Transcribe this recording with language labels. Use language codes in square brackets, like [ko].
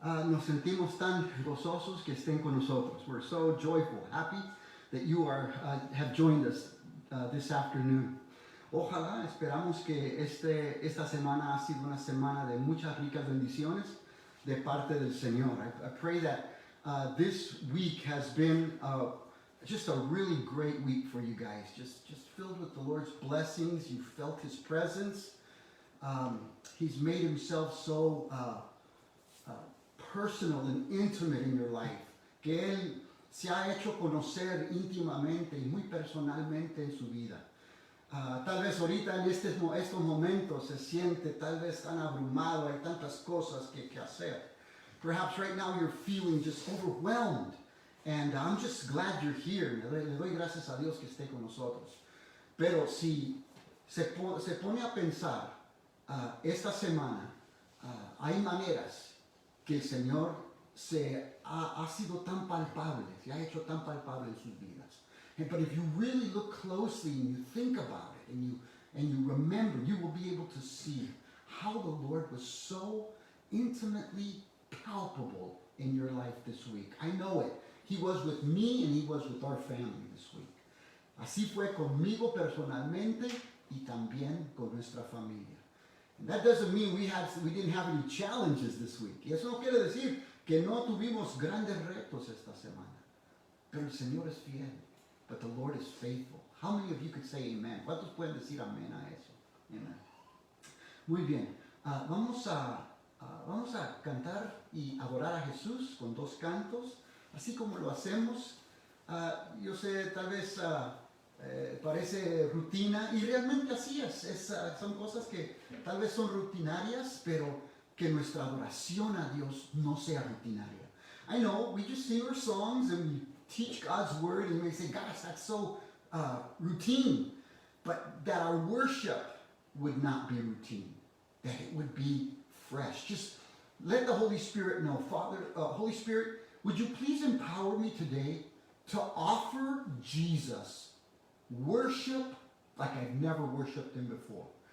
[es] Nos sentimos tan gozosos que estén con nosotros. [en] We're so joyful, happy that you have joined us this afternoon. [es] Ojalá, esperamos que esta semana ha sido una semana de muchas ricas bendiciones de parte del Señor. [en] I pray that this week has been just a really great week for you guys. Just filled with the Lord's blessings. You felt His presence. He's made Himself so personal and intimate in your life. [es] Que Él se ha hecho conocer íntimamente y muy personalmente en su vida. Tal vez ahorita en estos momentos se siente tal vez tan abrumado, hay tantas cosas que hacer. [en] Perhaps right now you're feeling just overwhelmed. And I'm just glad you're here. [es] Le doy gracias a Dios que esté con nosotros. Pero si se pone a pensar esta semana, hay maneras que el Señor ha sido tan palpable, se ha hecho tan palpable en sus vidas. [en] But if you really look closely and you think about it and you remember, you will be able to see how the Lord was so intimately palpable in your life this week. I know it. He was with me and He was with our family this week. [es] Así fue conmigo personalmente y también con nuestra familia. [en] And that doesn't mean we didn't have any challenges this week. [es] Y eso no quiere decir que no tuvimos grandes retos esta semana. Pero el Señor es fiel. [en] But the Lord is faithful. How many of you could say amen? [es] ¿Cuántos pueden decir amén a eso? Amen. Muy bien. Vamos a cantar y adorar a Jesús con dos cantos. Así como lo hacemos, yo sé, tal vez parece rutina, y realmente así es. Son cosas que tal vez son rutinarias, pero que nuestra adoración a Dios no sea rutinaria. [en] I know, we just sing our songs and we teach God's word, and we say, gosh, that's so routine. But that our worship would not be routine, that it would be fresh. Just let the Holy Spirit know. Father, Holy Spirit, would you please empower me today to offer Jesus worship like I've never worshiped Him before?